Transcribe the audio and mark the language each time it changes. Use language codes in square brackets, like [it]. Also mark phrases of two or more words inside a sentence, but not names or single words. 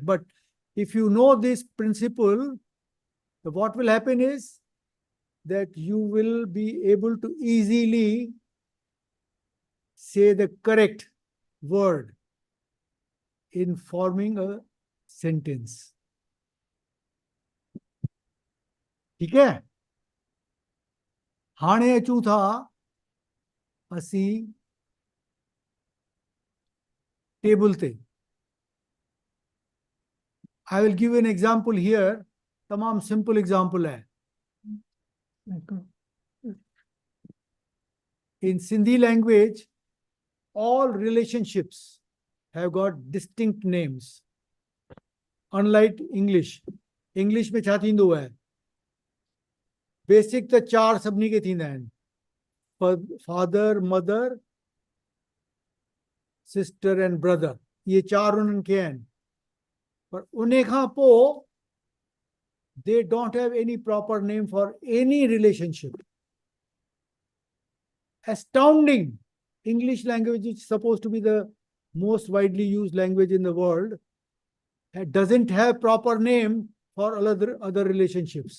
[en] But if you know this principle, what will happen is that you will be able to easily say the correct word in forming a sentence. [ur] ठीक है? [sd] हाणे अचूं था असीं टेबल ते. [en] I will give you an example here. [ur] तमाम [en] simple example [ur] है. [en] In Sindhi language, all relationships have got distinct names. Unlike English. English [sd] में छा थींदो है? Basic त चार सभिनी खे थींदा आहिनि. [en] Father, mother, sister and brother. [sd] ये चार उन्हनि खे आहिनि. पर उन्हे खां पोइ [en] they don't have any proper name for any relationship. Astounding. English language is supposed to be the most widely used language in the world. It doesn't have proper name for other relationships.